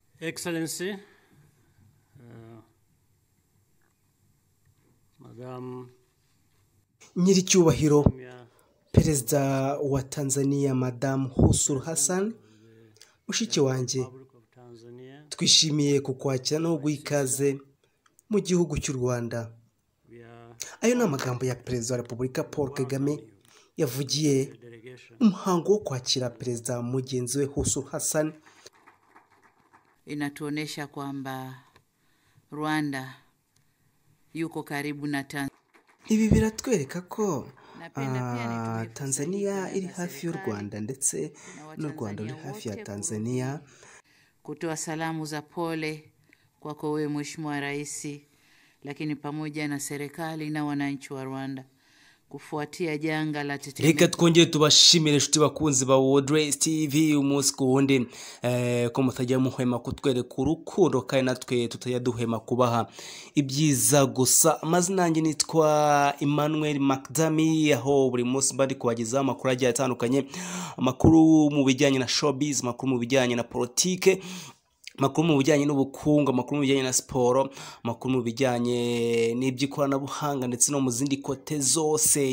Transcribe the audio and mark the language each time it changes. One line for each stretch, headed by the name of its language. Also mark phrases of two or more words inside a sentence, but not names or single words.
English: Excellency, Madam
Kinyarwanda: Nyiricyubahiro Samia Perezida wa Tanzania Madam Hussein Hassan, mushiki wanjye,
English: Republic of Tanzania,
Kinyarwanda: twishimiye kukwakira no guha ikaze mu gihugu cy'u Rwanda.
English: we are
Kinyarwanda: Ayo ni amagambo ya Perezida wa Repubulika Paul Kagame yavugiye
English: the delegation.
Kinyarwanda: umuhango wo kwakira Perezida mugenzi we Hussein Hassan.
Swahili: Inatuonesha kwamba Rwanda yuko karibu na Tanzania.
Kinyarwanda: Ibi biratwereka ko
Swahili: Napenda pia nitumie fursa Tanzania hii
Kinyarwanda: iri
Swahili: kuanza
Kinyarwanda: hafi y'u
Swahili: serikali
Kinyarwanda: Rwanda ndetse na n'u Rwanda ruri
Swahili: Watanzania
Kinyarwanda: hafi ya
Swahili: wote
Kinyarwanda: Tanzania.
Swahili: kutoa salamu za pole kwako wewe Mheshimiwa Rais, lakini pamoja na serikali na wananchi wa Rwanda kufuatia janga la tetemeko.
Kinyarwanda: Reka twongere tubashimire inshuti bakunzi ba World Race TV umunsi ku wundi ko mutajya muhema kutwereka urukundo kandi natwe tutajya duhema kubaha ibyiza gusa. Amazina yanjye nitwa Emmanuel Macdami, aho buri munsi bari kubagezaho amakuru agiye atandukanye, amakuru mu bijyanye na showbiz, amakuru mu bijyanye na politike, amakuru mu bijyanye n'ubukungu, amakuru mu bijyanye na siporo, amakuru mu bijyanye n'iby'ikoranabuhanga ndetse no mu zindi kote zose.